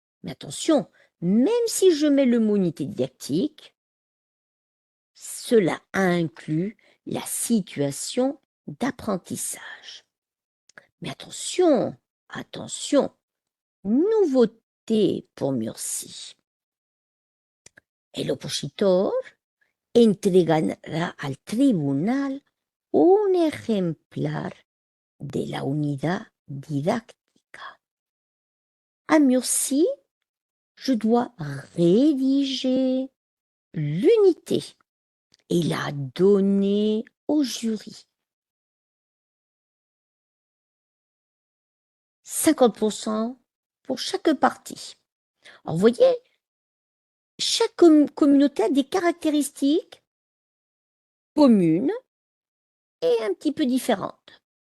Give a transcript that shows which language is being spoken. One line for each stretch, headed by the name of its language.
French: Mais attention, même si je mets le mot unité didactique, cela inclut la situation d'apprentissage. Mais attention, attention, nouveauté pour Murcie.
Spanish: El opositor entregará al tribunal un ejemplar de la unidad didáctica.
French: À Murcie, je dois rédiger l'unité et la donner au jury. 50% pour chaque partie. Alors, vous voyez, chaque communauté a des caractéristiques communes et un petit peu différentes.